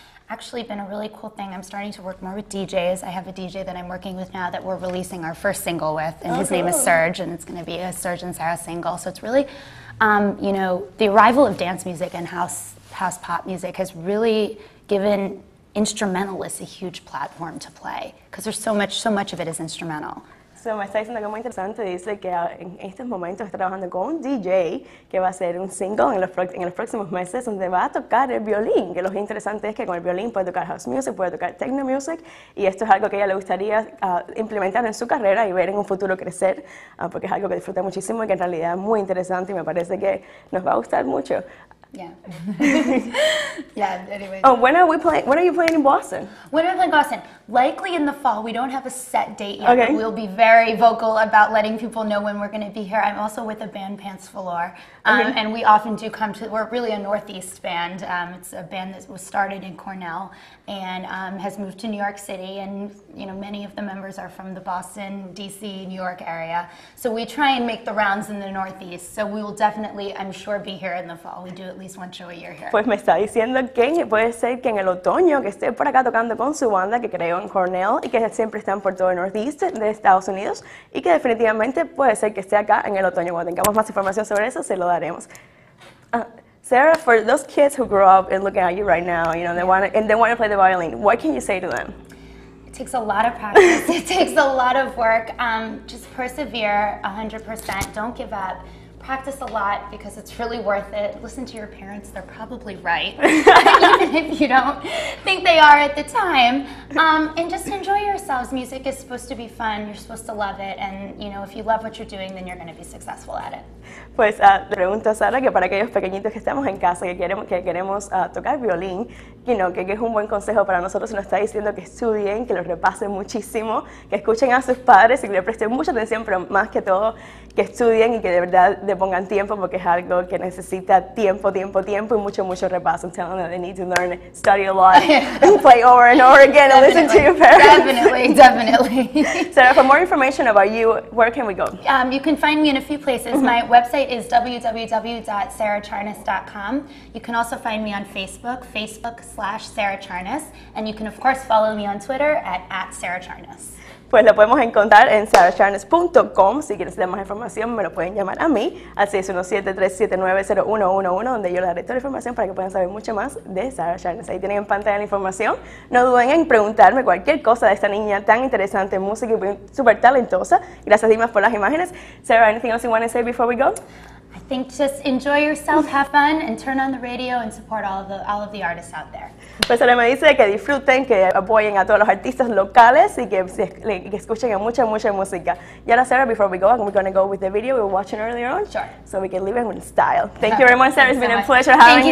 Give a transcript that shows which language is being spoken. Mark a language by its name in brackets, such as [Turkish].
[English] actually been a really cool thing. I'm starting to work more with DJs. I have a DJ that I'm working with now that we're releasing our first single with, and his name is Serge, and it's going to be a Serge and Sarah single. So it's really, you know, the arrival of dance music and house pop music has really given instrumentalists a huge platform to play, because there's so much of it is instrumental. [Spanish] So, me está diciendo que es muy interesante, dice que en estos momentos está trabajando con un DJ que va a hacer un single en los próximos meses donde va a tocar el violín, que lo interesante es que con el violín puede tocar house music, puede tocar techno music, y esto es algo que a ella le gustaría implementar en su carrera y ver en un futuro crecer, porque es algo que disfruta muchísimo y que en realidad es muy interesante y me parece que nos va a gustar mucho. [English] Yeah. Yeah, anyway. Oh, when are you playing in Boston? When are we playing Boston? Likely in the fall. We don't have a set date yet, Okay. but we'll be very vocal about letting people know when we're going to be here. I'm also with a band, Pants Velour, and we often do come to, we're really a Northeast band. It's a band that was started in Cornell and has moved to New York City, and you know, many of the members are from the Boston, DC, New York area. So we try and make the rounds in the Northeast. So we will definitely, I'm sure, be here in the fall. We do at least one show a year here. [Spanish] Pues me está diciendo que puede ser que en el otoño que esté por acá tocando con su banda que creó en Cornell y que siempre están por todo el Northeast de Estados Unidos, y que definitivamente puede ser que esté acá en el otoño. Cuando tengamos más información sobre eso, se lo daremos. [English] Sarah, for those kids who grow up and looking at you right now, you know, they want to play the violin, what can you say to them? It takes a lot of practice. It takes a lot of work. Just persevere 100%. Don't give up. Practice a lot because it's really worth it. Listen to your parents, they're probably right, even if you don't think they are at the time. And just enjoy yourselves. Music is supposed to be fun, you're supposed to love it, and you know, if you love what you're doing, then you're going to be successful at it. [Spanish] Pues le pregunto a Sara que para aquellos pequeñitos que estamos en casa, que queremos tocar violín, que es un buen consejo para nosotros, nos está diciendo que estudien, que lo repasen muchísimo, que escuchen a sus padres y que le presten mucha atención, pero más que todo, que estudien y que de verdad le pongan tiempo, porque es algo que necesita tiempo y mucho repaso. [English] I'm telling them they need to learn, study a lot, and play over and over again and listen to your parents. Definitely. Sarah, for more information about you, where can we go? You can find me in a few places. My website is www.sarahcharnas.com. You can also find me on Facebook, Facebook.com/Sarah Charnas, and you can of course follow me on Twitter at Sarah Charnas. [Spanish] Pues lo podemos encontrar en sarahcharnas.com. Si quieren saber más información, me lo pueden llamar a mí al 617-379-0111, donde yo les daré toda la información para que puedan saber mucho más de Sarah Charnas. Ahí tienen en pantalla la información. No duden en preguntarme cualquier cosa de esta niña tan interesante en música y súper talentosa. Gracias, Dimas, por las imágenes. [English] Sarah, anything else you want to say before we go? I think just enjoy yourself, have fun, and turn on the radio and support all of the artists out there. [Spanish] Pues ahora me dice que disfruten, que apoyen a todos los artistas locales y que escuchen mucha música. Y ahora, [English] Sarah, before we go, we're going to go with the video we were watching earlier on. Sure. So we can leave it with style. Thank you very much, Sarah. It's been a pleasure having you.